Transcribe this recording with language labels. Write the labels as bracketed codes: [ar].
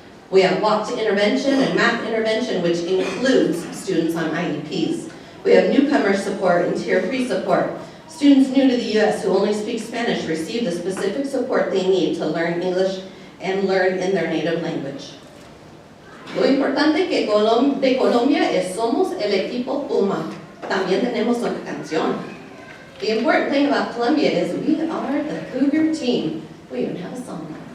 [en] We have walk to intervention and math intervention, which includes students on IEPs. We have newcomer support and tier 3 support. Students new to the U.S. who only speak Spanish receive the specific support they need to learn English and learn in their native language. [es] Lo importante que de Colombia es somos el equipo Puma. También tenemos una canción. [en] The important thing about Columbia is we are the Cougar team. We even have a song.